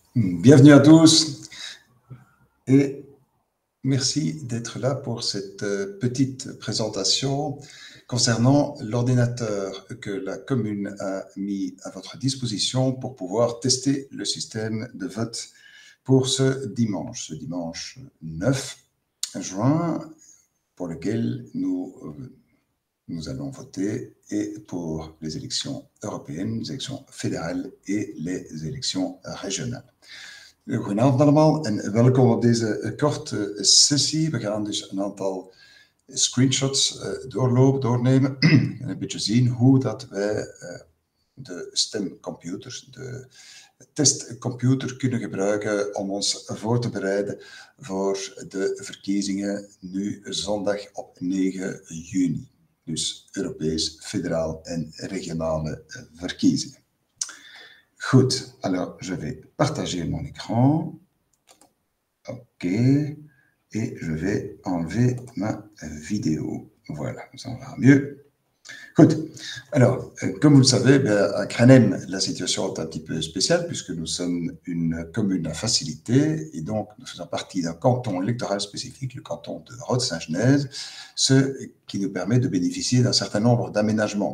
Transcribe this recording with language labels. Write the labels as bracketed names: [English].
[French] Bienvenue à tous et merci d'être là pour cette petite présentation concernant l'ordinateur que la commune a mis à votre disposition pour pouvoir tester le système de vote pour ce dimanche 9 juin, pour lequel nous allons voter et pour les élections européennes, les élections fédérales et les élections régionales. [Dutch] Goedenavond allemaal en welkom op deze korte sessie. We gaan dus een aantal screenshots doornemen en een beetje zien hoe dat wij de stemcomputer, de testcomputer kunnen gebruiken om ons voor te bereiden voor de verkiezingen nu zondag op 9 juni. Dus Europees, federaal en regionale verkiezingen. [French] Goed, alors je vais partager mon écran. OK. Et je vais enlever ma vidéo. Voilà, ça va mieux. Goed. Alors, comme vous le savez, à Cranem, la situation est un petit peu spéciale puisque nous sommes une commune à facilité et donc nous faisons partie d'un canton électoral spécifique, le canton de Rode-Saint-Genèse, ce qui nous permet de bénéficier d'un certain nombre d'aménagements.